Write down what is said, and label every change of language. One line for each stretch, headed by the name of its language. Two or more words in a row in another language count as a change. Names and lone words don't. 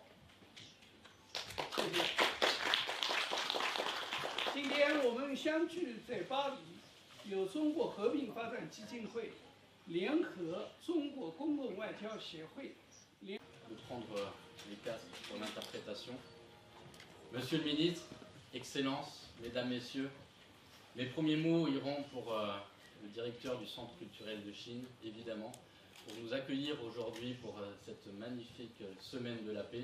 Chinese: 谢谢。今天我们相聚在巴黎，由中国和平发展基金会联合中国公共外交协会。
French: De prendre les casques pour l'interprétation. Monsieur le ministre, Excellences, Mesdames, Messieurs, mes premiers mots iront pour le directeur du Centre culturel de Chine, évidemment, pour nous accueillir aujourd'hui pour cette magnifique semaine de la paix.